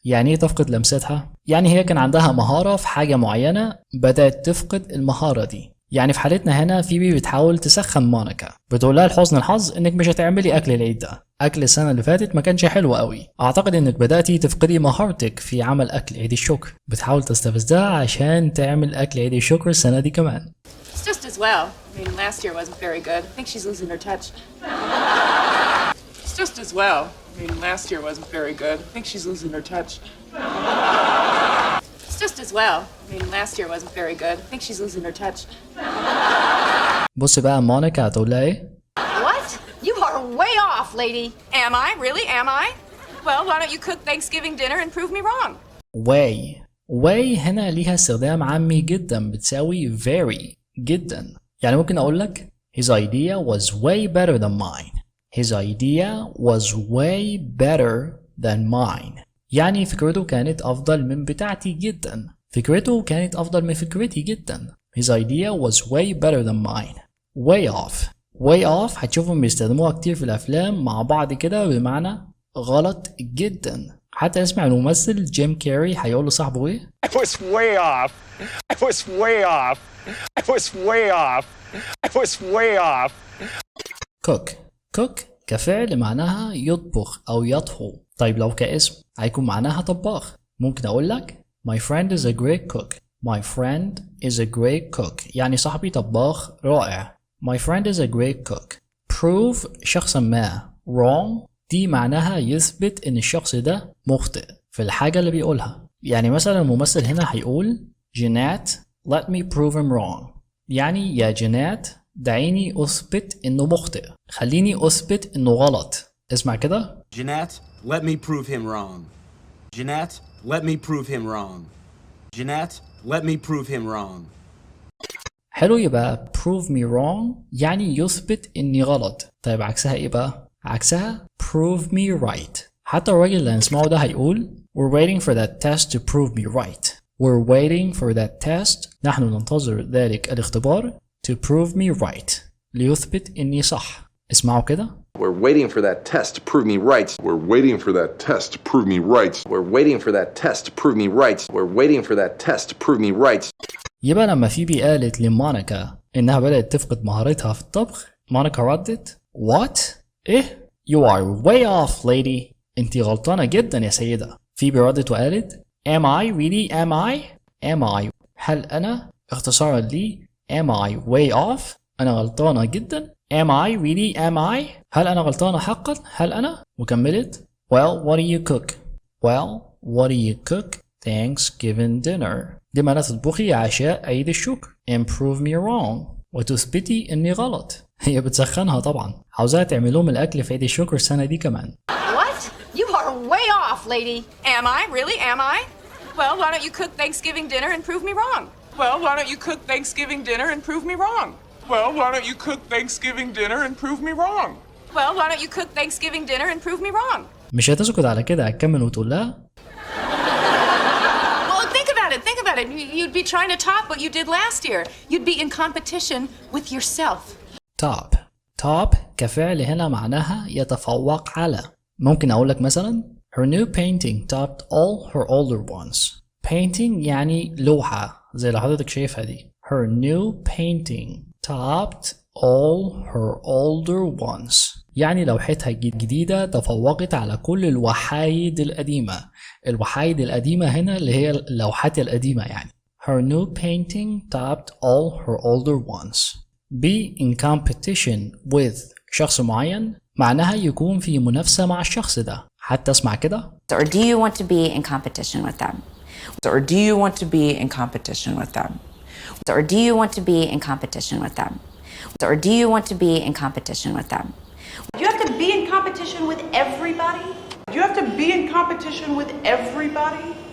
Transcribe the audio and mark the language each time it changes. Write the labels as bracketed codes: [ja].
[ar] يعني إيه تفقد لمستها؟ يعني هي كان عندها مهارة في حاجة معينة بدأت تفقد المهارة دي. يعني في حالتنا هنا فيبي بتحاول تسخن مونيكا، بتقول لها لحسن الحظ إنك مش هتعملي أكل العيد ده. أكل السنة اللي فاتت ما كانش حلو قوي. أعتقد إنك بدأتي تفقدي مهارتك في عمل أكل عيد الشكر. بتحاول تستفزها عشان تعمل أكل عيد الشكر السنة دي كمان. [en] It's just as well. I mean, last year wasn't very good. I think she's losing her touch. It's just as well. I mean, last year wasn't very good. I think she's losing her touch. It's just as well. I mean, last year wasn't very good. I think she's losing her touch. [ar] بص بقى مونيكا هتقول لها ايه؟ [en] What? way off, lady. Am I? Really? Am I? Well, why don't you cook Thanksgiving dinner and prove me wrong? [ar] way هنا ليها استخدام عامي جدا بتساوي very جدا. يعني ممكن أقول لك [en] his idea was way better than mine. His idea was way better than mine. [ar] يعني فكرته كانت أفضل من بتاعتي جدا. فكرته كانت أفضل من فكرتي جدا. [en] His idea was way better than mine. [ar] way off هتشوفهم بيستخدموها كتير في الأفلام مع بعض كده بمعنى غلط جدا. حتى اسمع الممثل جيم كاري هيقول لصاحبه ايه؟ [en] I was way off. I was way off. I was way off. I was way off. [ar] cook كفعل معناها يطبخ أو يطهو. طيب لو كاسم هيكون معناها طباخ. ممكن أقول لك [en] My friend is a great cook. My friend is a great cook. [ar] يعني صاحبي طباخ رائع. [en] My friend is a great cook. [ar] prove شخصا ما wrong دي معناها يثبت إن الشخص ده مخطئ في الحاجة اللي بيقولها. يعني مثلا الممثل هنا هيقول جينات [en] let me prove him wrong. [ar] يعني يا جينات دعيني أثبت إنه مخطئ. خليني أثبت إنه غلط. اسمع كده. [en] Jeanette, let me prove him wrong. Jeanette, let me prove him wrong. Jeanette, let me prove him wrong. [ar] حلو. يبقى [en] prove me wrong [ar] يعني يثبت إني غلط. طيب عكسها إيه بقى؟ عكسها [en] prove me right. [ar] حتى الراجل اللي هنسمعه ده هيقول [en] We're waiting for that test to prove me right. We're waiting for that test. [ar] نحن ننتظر ذلك الاختبار [en] to prove me right. [ar] ليثبت إني صح. اسمعوا كده. [en] We're waiting for that test to prove me right. We're waiting for that test to prove me right. We're waiting for that test to prove me right. We're waiting for that test to prove me right. [ar] يبقى لما فيبي قالت لمونيكا إنها بدأت تفقد مهارتها في الطبخ، مونيكا ردت What؟ إيه؟ [en] You are way off, lady. [ar] أنتي غلطانة جدا يا سيدة. فيبي ردت وقالت [en] Am I really? Am I? [ar] Am I؟ هل أنا اختصارا لي [en] Am I way off؟ [ar] أنا غلطانة جدا. [en] Am I really? [ar] Am I؟ هل أنا غلطانة حقا؟ هل أنا؟ وكملت [en] Well, what do you cook? Well, what do you cook? Thanksgiving dinner. [ar] دي معناها تطبخي عشاء عيد الشكر. [en] And prove me wrong. [ar] وتثبتي إني غلط. هي بتسخنها طبعا. عاوزاها تعمل لهم الأكل في عيد الشكر السنة دي كمان. [en] What? You are way off, lady. Am I? Really? Am I? Well, why don't you cook Thanksgiving dinner and prove me wrong? Well, why don't you cook Thanksgiving dinner and prove me wrong? Well, why don't you cook Thanksgiving dinner and prove me wrong? Well, why don't you cook Thanksgiving dinner and prove me wrong? [ar] مش هتسكت على كده، هتكمل وتقول لها [en] Well, think about it. Think about it. You'd be trying to top what you did last year. You'd be in competition with yourself. [ar] top كفعل هنا معناها يتفوق على. ممكن أقول لك مثلا [en] Her new painting topped all her older ones. [ar] Painting يعني لوحة زي اللي حضرتك شايفها دي. [en] Her new painting topped all her older ones. [ar] يعني لوحتها الجديدة تفوقت على كل الوحايد القديمة. الوحايد القديمة هنا اللي هي اللوحات القديمة يعني. [en] Her new painting topped all her older ones. Be in competition with [ar] شخص معين معناها يكون في منافسة مع الشخص ده. حتى اسمع كده. [en] Or do you want to be in competition with them? Or do you want to be in competition with them? Or do you want to be in competition with them? Or do you want to be in competition with them? Do you have to be in competition with everybody? Do you have to be in competition with everybody?